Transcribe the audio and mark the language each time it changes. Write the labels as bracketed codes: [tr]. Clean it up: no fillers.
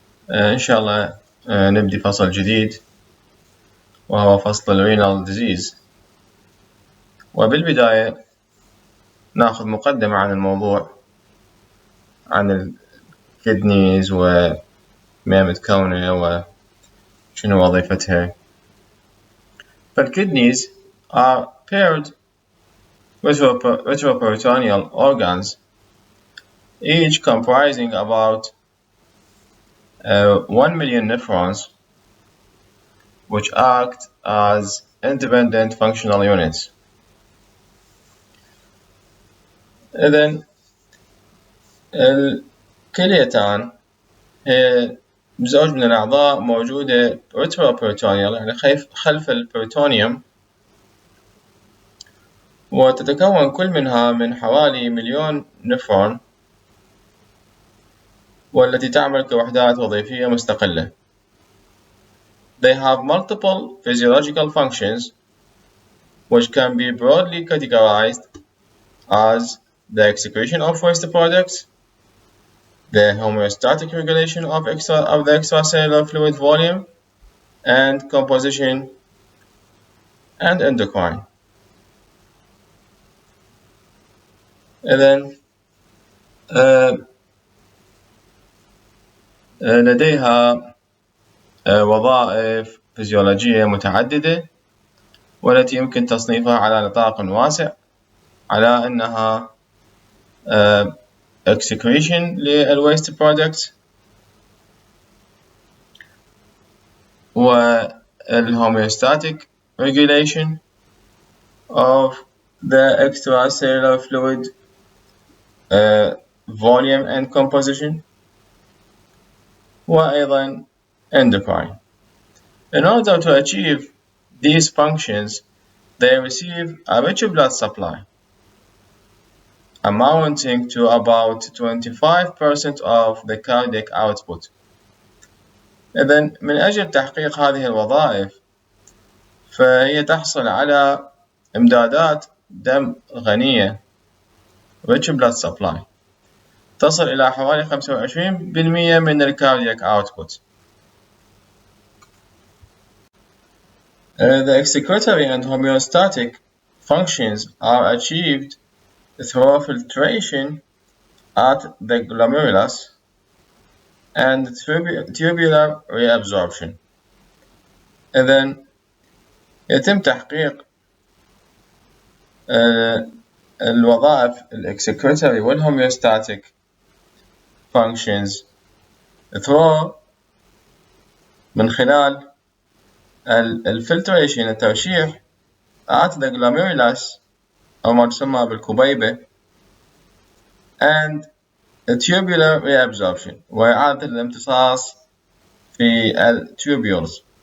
[ar] إن شاء الله نبدي فصل جديد وهو فصل الرينال ديزيز. وبالبداية نأخذ مقدمة عن الموضوع، عن الكدنيز وما متكونة وشنو وظيفتها. [en] فالكدنيز are paired retroperitoneal organs, each comprising about 1 million nephrons, which act as independent functional units. [ar] إذن الكليتان هي زوج من الأعضاء موجودة retroperitoneal، يعني خلف البريتونيوم، وتتكون كل منها من حوالي 1,000,000 نفرون، والتي تعمل كوحدات وظيفية مستقلة. [en] They have multiple physiological functions which can be broadly categorized as the excretion of waste products, the homeostatic regulation of the extracellular fluid volume and composition, and endocrine. [ar] إذن لديها وظائف فيزيولوجية متعددة، والتي يمكن تصنيفها على نطاق واسع على أنها [en] excretion للwaste products، والhomeostatic regulation of the extracellular fluid volume and composition، وأيضا endocrine. In order to achieve these functions, they receive a rich blood supply amounting to about 25% of the cardiac output. [ar] إذن من أجل تحقيق هذه الوظائف فهي تحصل على إمدادات دم غنية [en] rich blood supply [ar] تصل إلى حوالي 25% من الكاردياك output. [en] The excretory and homeostatic functions are achieved through filtration at the glomerulus and tubular reabsorption. [ar] إذن يتم تحقيق الوظائف الexcretory والhomeostatic functions [en] through [ar] من خلال الفلتريشن، الترشيح [en] at the glomerulus [ar] أو ما تسمى بالكبيبة، [en] and tubular reabsorption [ar] وإعادة الامتصاص في الtubules.